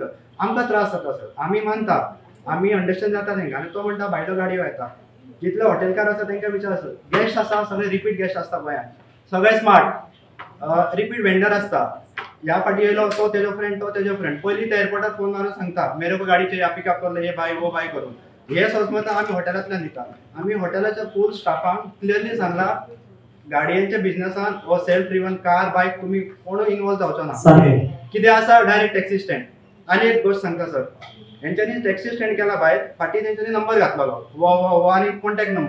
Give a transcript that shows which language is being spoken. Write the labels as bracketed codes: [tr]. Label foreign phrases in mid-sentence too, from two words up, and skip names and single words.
[kok] आमकां त्रास जाता सर. आमी मानता, आमी अंडरस्टँड जाता तांकां. आनी तो म्हणटा भायलो गाडयो येता. जितले हॉटेलकार आसा तांकां विचार सर. गेस्ट आसा सगळे [en] repeat guest [kok] आसता गोंयांत. सगळे [en] smart repeat vendor [kok] आसता. ह्या फाटी येयलो तो तेजो फ्रेंड तो तेजो फ्रेंड. पयलीं ते एअरपोर्टार फोन मारून सांगता [hi] मेरे को गाडी चाहिए पिकअप कर ले ये भाई वो भाई करून. [kok] हे समजता आमी हॉटेलांतल्यान दिता. आमी हॉटेलाच्या फूल स्टाफांक क्लियरली सांगला गाडयांच्या बिझनेसान हो [en] self driven car [kok] बायक तुमी कोण इन्वॉल्व जावचो ना. कितें आसा डायरेक्ट [en] taxi stand. [kok] आनी एक गोष्ट सांगता सर, हेंच्यांनी [en] taxi stand [kok] केला भायर फाटी तेंच्यांनी नंबर घातलेलो वो आनी [en] contact number.